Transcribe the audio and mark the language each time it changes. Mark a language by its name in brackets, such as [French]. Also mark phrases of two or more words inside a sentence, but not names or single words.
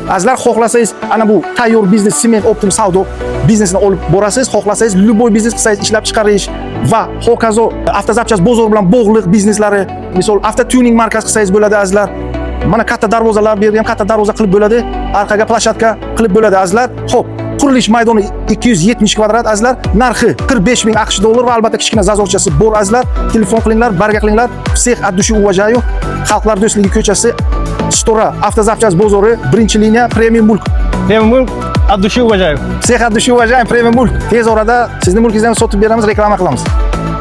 [Uzbek] Azizlar, xohlasangiz ana bu tayyor biznes sement optim savdo biznesini olib borasiz, xohlasangiz любой biznes qilsangiz ishlab chiqarish va hokazo avtozapchast bozor bilan bog'liq bizneslari, misol avtotuning markasi qilsangiz bo'ladi azizlar. Mana katta darvozalar bergan, katta darvoza qilib bo'ladi, orqaga plashatka qilib bo'ladi azizlar. Xo'p, qurilish maydoni 270 kvadrat azizlar, narxi 45 ming AQSh dollar va albatta kichkina zazorchasi bor azizlar. Telefon qilinglar, barga qilinglar. [Russian] Всех от души уважаю. [Uzbek] Xalqlar do'stligi ko'chasi, Stora Avtozapchast bozori, 1-liniya, Premium Mulk. [Russian] Premium Mulk от души уважаю. Всех от души уважаем, Premium Mulk. [Uzbek] Tez orada sizning mulkingizni ham sotib beramiz, reklama qilamiz.